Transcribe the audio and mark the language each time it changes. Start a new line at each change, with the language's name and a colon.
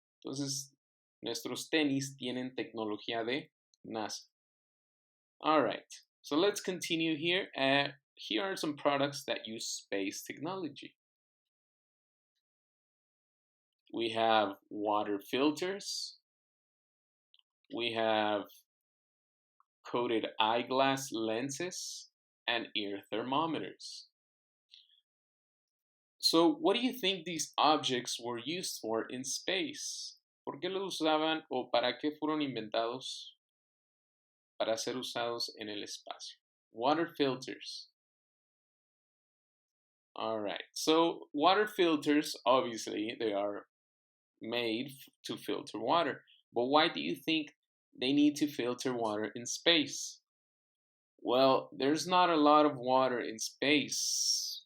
Spanish: Entonces, nuestros tenis tienen tecnología de NASA.
English: All right, so let's continue here. Here are some products that use space technology. We have water filters. We have coated eyeglass lenses and ear thermometers. So, what do you think these objects were used for in space?
Spanish: ¿Por qué los usaban o para qué fueron inventados para ser usados en el espacio?
English: Water filters. All right. So, water filters, obviously, they are made to filter water. But why do you think they need to filter water in space? Well, there's not a lot of water in space.